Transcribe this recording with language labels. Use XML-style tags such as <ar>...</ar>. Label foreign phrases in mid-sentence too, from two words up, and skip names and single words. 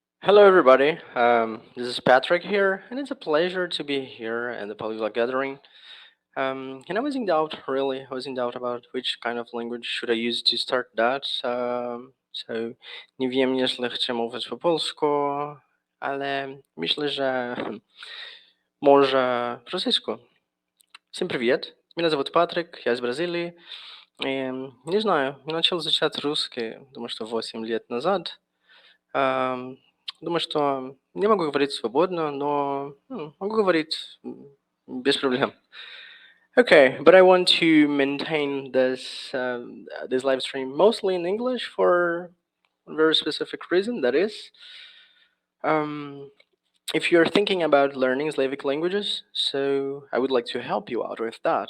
<en>Hello, everybody. This is Patrick here, and it's a pleasure to be here at the Polyglot gathering. And I was in doubt, really. I was in doubt about which kind of language should I use to start that. So,</en> <pl>nie wiem, jeśli chcę mówić po polsku, ale myślę, że może по rosyjsku.</pl> <ru>Всем привет. Меня зовут Патрик, я из Бразилии. Не знаю, я начал изучать русский, думаю, что 8 лет назад. Ам, Думаю, что не могу говорить свободно, но могу говорить без проблем.</ru> <en>Okay, but I want to maintain this live stream mostly in English for a very specific reason. That is, um, if you're thinking about learning Slavic languages, so I would like to help you out with that.</en>